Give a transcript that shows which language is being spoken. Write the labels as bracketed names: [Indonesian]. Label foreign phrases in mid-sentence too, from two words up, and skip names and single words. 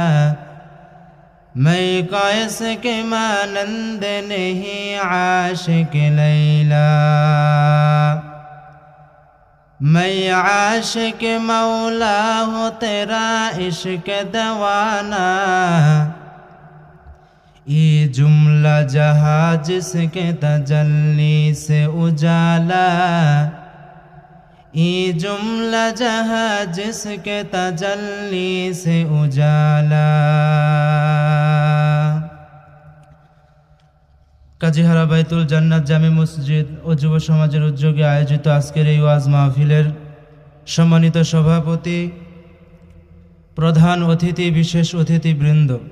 [Urdu] میں قیس کے مانند نہیں عاشق لیلا میں عاشق مولا ہوں تیرا عشق دیوانہ یہ جملہ جہاں جس کے تجلی سے اجالا یہ جملہ جہاں جس کے تجلی سے اجالا [Bangla] কাজীহারা বাইতুল জান্নাত জামে মসজিদ ও যুব সমাজের উদ্যোগে আয়োজিত আজকের এই ওয়াজ মাহফিলের সম্মানিত সভাপতি, প্রধান অতিথি, বিশেষ অতিথিবৃন্দ,